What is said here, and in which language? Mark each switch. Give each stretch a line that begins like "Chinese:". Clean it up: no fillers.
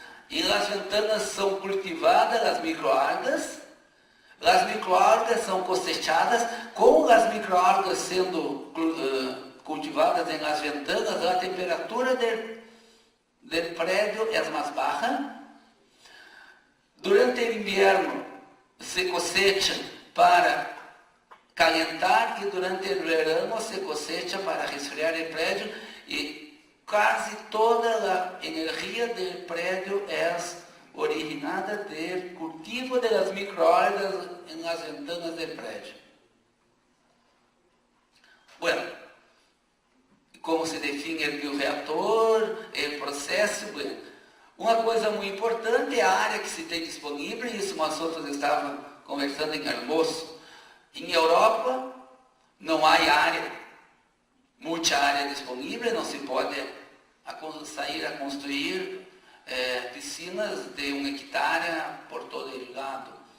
Portuguese: E as ventanas são cultivadas as microalgas. As microalgas são cosechadas. Com as microalgas sendo cultivadas nas ventanas, a temperatura do prédio é mais baixa. Durante o inverno,
Spanish: se cosecha para calentar y durante el verano se cosecha para resfriar el predio y casi toda la energía del predio es originada del cultivo de las microalgas en las ventanas del predio. Bueno, como se define el bioreactor, el processo, bueno,
Portuguese: uma coisa muito importante é a área que se tem disponível, e isso nós outros estávamos conversando em almoço. Em Europa, não há área, muita área disponível, não se pode sair a construir piscinas de 1 hectare por todo o lado.